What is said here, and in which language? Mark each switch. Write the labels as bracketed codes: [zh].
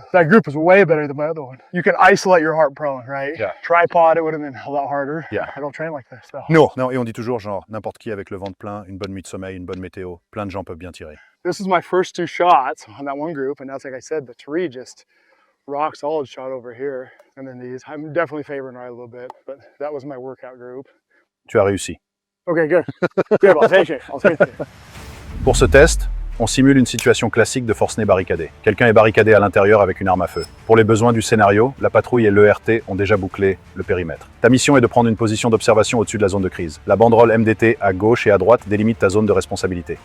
[en] That group was way better than my other one. You can isolate your heart prone, right? Yeah. Tripod, it would have been a lot harder. Yeah. I don't train like this, though. [fr] Non, et on dit toujours genre, n'importe qui avec le ventre plein, une bonne nuit de sommeil, une bonne météo, plein de gens peuvent bien tirer. [en] This is my first 2 shots on that one group, and that's like I said, the tree just rock solid shot over here. And then these, I'm definitely favoring right a little bit, but that was my workout group. [fr] Tu as réussi. [en] Okay, good. Good, I'll take it. I'll take it. [fr] Pour ce test, on simule une situation classique de forcené barricadé. Quelqu'un est barricadé à l'intérieur avec une arme à feu. Pour les besoins du scénario, la patrouille et l'ERT ont déjà bouclé le périmètre. Ta mission est de prendre une position d'observation au-dessus de la zone de crise. La banderole MDT à gauche et à droite délimite ta zone de responsabilité.